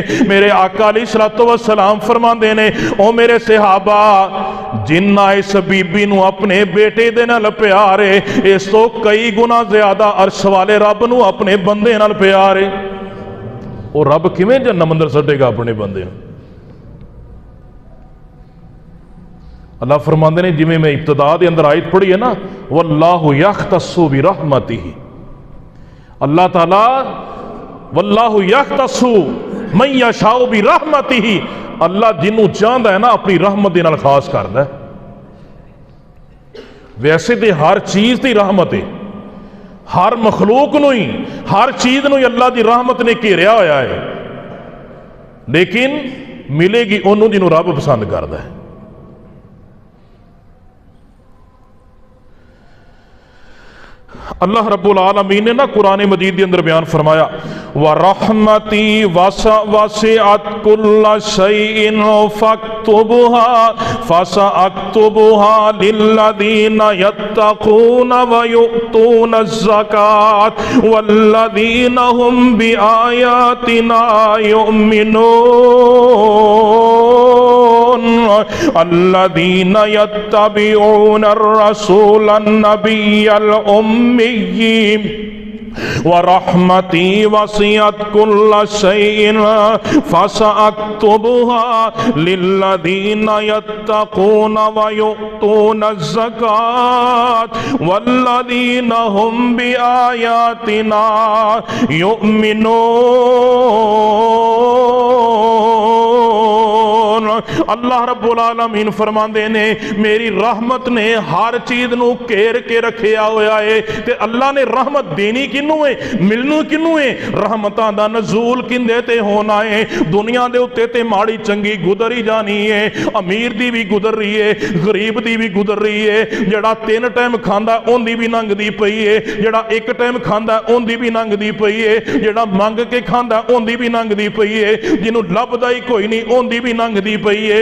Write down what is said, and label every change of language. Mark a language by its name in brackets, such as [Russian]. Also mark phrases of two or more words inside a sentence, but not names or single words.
[Punjabi] میرے آقا [Arabic] عليه الصلاة والسلام [Punjabi] فرماندے نے، او میرے صحابہ، جنّا اس بی بی نوں اپنے بیٹے دے نال پیار ہے، اس تو کئی گنا زیادہ عرش والے رب نوں اپنے بندے نال پیار ہے. او رب کویں جنت اندر سٹے گا اپنے بندے نوں? اللہ فرماندے نے، جویں میں ابتدا دے اندر آیت پڑھی ہے نا, [Arabic] والله يختص برحمته، الله تعالى والله يختص من يشاء برحمته, [Punjabi] اللہ جنہوں چاہتا ہے نا اپنی رحمت دے نال خاص کردا ہے. ویسے تو ہر چیز کی رحمت ہے، ہر مخلوق نوں ہی، ہر چیز نوں ہی اللہ کی رحمت نے گھیریا ہویا ہے، لیکن ملے گی انہوں نے جنہوں رب پسند کردا ہے. [Arabic] الله رب العالمين [Punjabi] نے نا قرآن مجید کے اندر بیان فرمایا, [Arabic] و رحمتي وسعت كل شيء فكتبها فسأكتبها للذين يتقون و يؤتون زكاة والذين هم بآياتنا يؤمنون الذين يتبعون الرسول النبي الأمي ورحمتي وسعت كل شيء فسأكتبها للذين يتقون و يؤتون زكاة والذين هم بآياتنا يؤمنون. الله رب العالمين [Punjabi] فرماندے نے، میری رحمت نے ہر چیز نوں گھیر کے رکھیا ہویا ہے. تے اللہ نے رحمت دینی کنوں ہے، ملنوں کنوں ہے? رحمتاں دا نزول کیندے تے ہونا ہے؟ دنیا دے اتے تے ماڑی چنگی گزر ہی جانی ہے، امیر دی بھی گزر رہی ہے، غریب دی بھی گزر رہی ہے، جیہڑا 3 ٹائم کھاندا اوندی بھی لنگھدی پئی ہے، جیہڑا 1 ٹائم کھاندا اوندی بھی لنگھدی پئی ہے، جیہڑا منگ کے کھاندا اوندی بھی لنگھدی پئی ہے، جنہوں لبھدا ہی کوئی نہیں اوندی بھی لنگھدی پئی ہے.